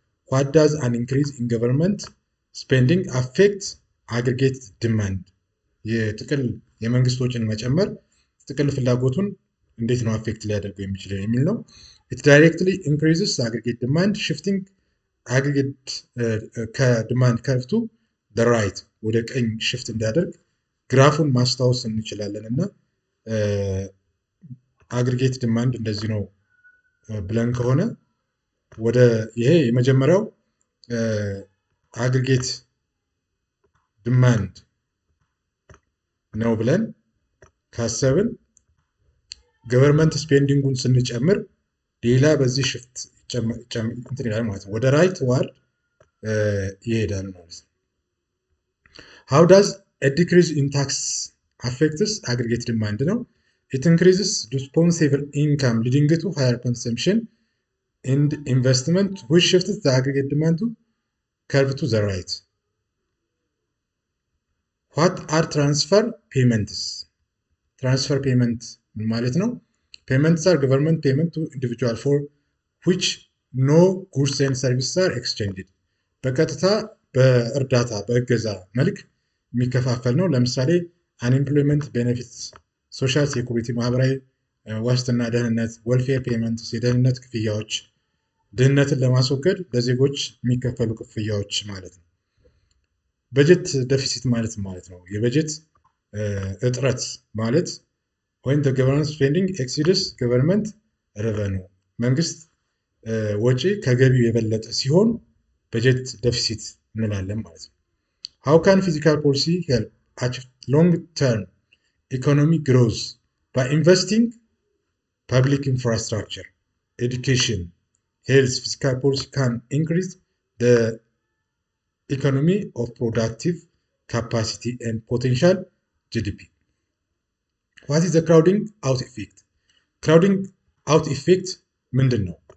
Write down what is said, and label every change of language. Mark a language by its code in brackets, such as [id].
[en] What does an increase in government spending affect aggregate demand? [am] የጥቅል የመንግስት ወጪን መጨመር ጥቅል ፍላጎቱን እንዴት ነው አፌክት ሊያደርገው የሚችለው የሚል ነው። [en] it directly increases aggregate demand shifting aggregate [am] ከዲማንድ ከርቭ [en] to the right [am] ወደ ቀኝ ሽፍት እንዲያደርግ ግራፉን ማስታወስ እንችላለን እና አግሪጌት ዲማንድ እንደዚህ ነው ብለን ከሆነ ወደ ይሄ የመጀመሪያው አግሪጌት ዲማንድ ነው ብለን ካሰብን ገቨርንመንት ስፔንዲንጉን ስንጨምር ሌላ በዚህ ሽፍት እንትን ይላል ማለት ነው። ወደ ራይት ዋርድ ይሄዳል ማለት ነው። [en] how does a decrease in tax affects aggregate demand [am] ነው? [en] it increases disposable income leading to higher consumption and investment which shifts the aggregate demand to curve to the right. What are transfer payments? [am] Transfer payment ማለት ነው? [en] Payments are government payment to individual for which no goods and services are exchanged. [am] በቀጥታ በእርዳታ በእገዛ መልክ የሚከፋፈል ነው። ለምሳሌ አንኤምፕሎይመንት ቤኔፊትስ፣ ሶሻል ሴኩሪቲ ማህበራዊ ዋስትና ደህንነት፣ ዌልፌር ፔመንትስ የደህንነት ክፍያዎች፣ ድህነትን ለማስወገድ ለዜጎች የሚከፈሉ ክፍያዎች ማለት ነው። በጀት ደፊሲት ማለት ነው የበጀት እጥረት ማለት [en] when the government spending exceeds government revenue [am] መንግስት ወጪ ከገቢው የበለጠ ሲሆን በጀት ደፊሲት እንላለን ማለት ነው። [en] How can fiscal policy help achieve long-term economic growth? By investing public infrastructure, education, health, fiscal policy can increase the economy of productive capacity and potential GDP. What is the crowding out effect? Crowding out effect [am] ምንድን ነው?